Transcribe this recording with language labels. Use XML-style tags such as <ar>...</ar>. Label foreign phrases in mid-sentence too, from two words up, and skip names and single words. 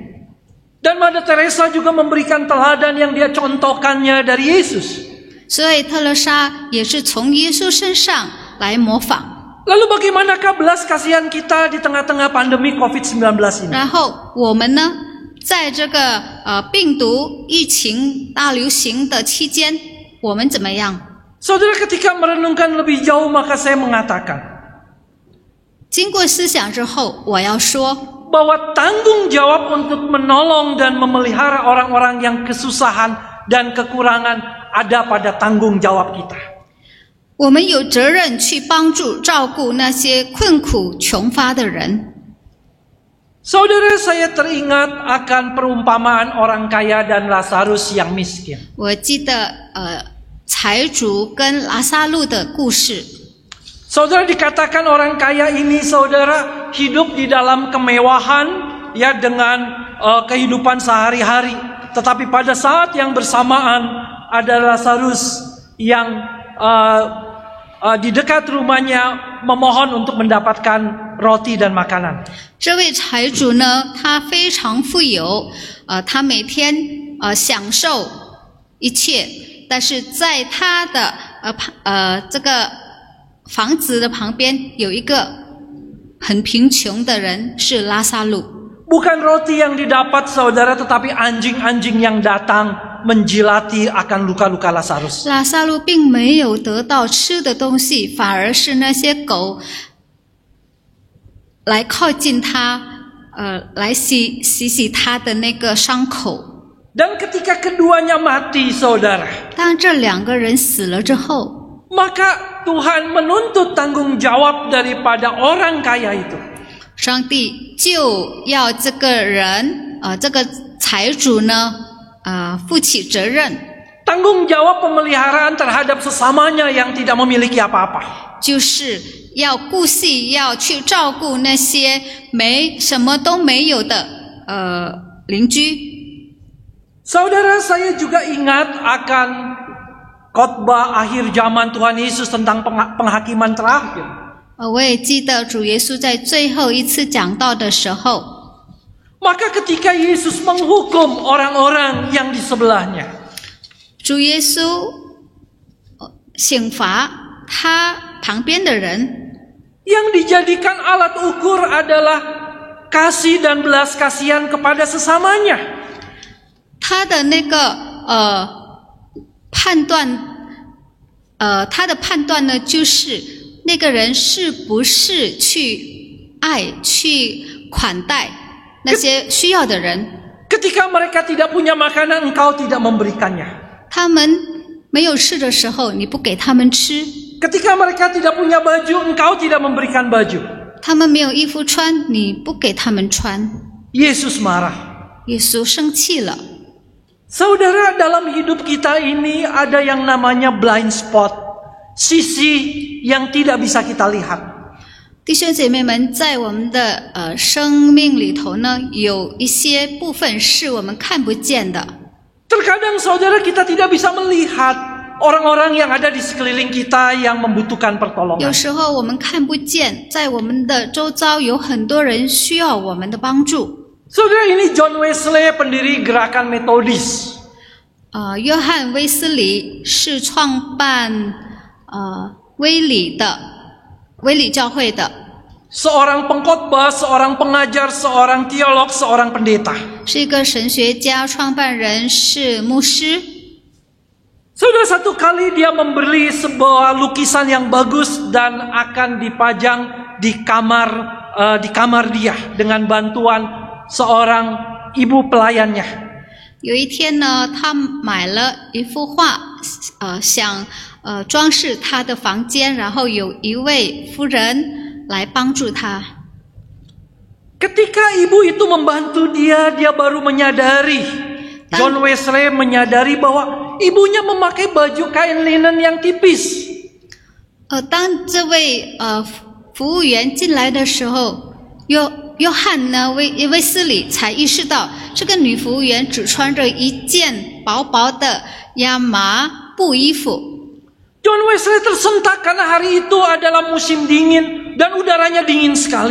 <id>Dan Mother Teresa juga memberikan teladan yang dia contohkannya dari Yesus.</id> <zh>所以特蕾莎也是从耶稣身上来模仿。</zh> <id>Lalu bagaimanakah belas kasihan kita di tengah-tengah pandemi COVID-19 ini?</id> <zh>然后我们呢，在这个病毒疫情大流行的期间，我们怎么样？</zh> <id>Saudara, ketika merenungkan lebih jauh maka saya mengatakan</id> <zh>经过思想之后，我要说。</zh> <id>bahwa tanggung jawab untuk menolong dan memelihara orang-orang yang kesusahan dan kekurangan ada pada tanggung jawab kita.</id> <zh>我们有责任去帮助、照顾那些困苦、穷乏的人。</zh> <id>Saudara, saya teringat akan perumpamaan orang kaya dan Lazarus yang miskin.</id> <zh>我记得财主跟拉撒路的故事。</zh> <id>Saudara, dikatakan orang kaya ini, saudara, hidup di dalam kemewahan ya dengan kehidupan sehari-hari. Tetapi pada saat yang bersamaan ada Lazarus yang di dekat rumahnya memohon untuk mendapatkan roti dan makanan.</id> <zh>这位财主呢，他非常富有，他每天享受一切，但是在他的这个房子的旁边有一个很贫穷的人，是拉撒路。</zh> <id>Bukan roti yang didapat, saudara, tetapi anjing-anjing yang datang menjilati akan luka-luka Lazarus.</id> <zh>拉撒路并没有得到吃的东西，反而是那些狗来靠近他，来洗他的那个伤口。</zh> <id>Dan ketika keduanya mati, saudara,</id> <zh>当这两个人死了之后，</zh> <id>maka Tuhan menuntut tanggung jawab daripada orang kaya itu.</id> <zh>上帝就要这个人，这个财主呢，负起责任。</zh> <id>Tanggung jawab pemeliharaan terhadap sesamanya yang tidak memiliki apa-apa.</id> <zh>就是要顾惜，要去照顾那些什么都没有的邻居。</zh> <id>Saudara, saya juga ingat akan khotbah akhir zaman Tuhan Yesus tentang penghakiman terakhir.</id> <zh>我也记得主耶稣在最后一次讲道的时候，</zh> <id>Maka ketika Yesus menghukum orang-orang yang di sebelahnya,</id> <zh>主耶稣刑罚他旁边的人，</zh> <id>yang dijadikan alat ukur adalah kasih dan belas kasihan kepada sesamanya.</id> <zh>他的那个判断，他的判断呢，就是那个人是不是去爱、去款待那些需要的人。</zh> <id>Ketika mereka tidak punya makanan, engkau tidak memberikannya.</id> <zh>他们没有吃的时候，你不给他们吃；</zh> <id>Ketika mereka tidak punya baju, engkau tidak memberikan baju.</id> <zh>他们没有衣服穿，你不给他们穿。</zh> <id>Yesus marah.</id> <zh>耶稣生气了。</zh> <id>Saudara, dalam hidup kita ini ada yang namanya</id> <en>blind spot,</en> <id>sisi yang tidak bisa kita lihat.</id> <zh>弟兄姐妹们，在我们的生命里头呢，有一些部分是我们看不见的。</zh> <id>Terkadang saudara, kita tidak bisa melihat orang-orang yang ada di sekeliling kita yang membutuhkan</id> <zh>有</zh> <id>pertolongan.</id> <zh>时候我们看不见，在我们的周遭有很多人需要我们的帮助。</zh> <id>Saudara, ini John Wesley, pendiri gerakan Metodis.</id> <zh>约翰威斯理是创办威理教会的，</zh> <id>Seorang pengkhotbah, seorang pengajar, seorang teolog, seorang pendeta.</id> <zh>是一个神学家，创办人是牧师。</zh> <id>Sudah satu kali dia membeli sebuah lukisan yang bagus dan akan dipajang di kamar dia dengan bantuan seorang ibu pelayannya.</id> <zh>有一天呢，他买了一幅画，想装饰他的房间，然后有一位夫人来帮助他。</zh> <id>Ketika ibu itu membantu dia baru menyadari, John Wesley menyadari bahwa ibunya memakai baju kain linen yang tipis.</id> <zh>当这位服务员进来的时候，约翰呢威斯理才意识到，这个女服务员只穿着一件薄薄的亚麻布衣服。</zh> <id>John Wesley tersentak karena hari itu adalah musim dingin dan udaranya dingin sekali.</id>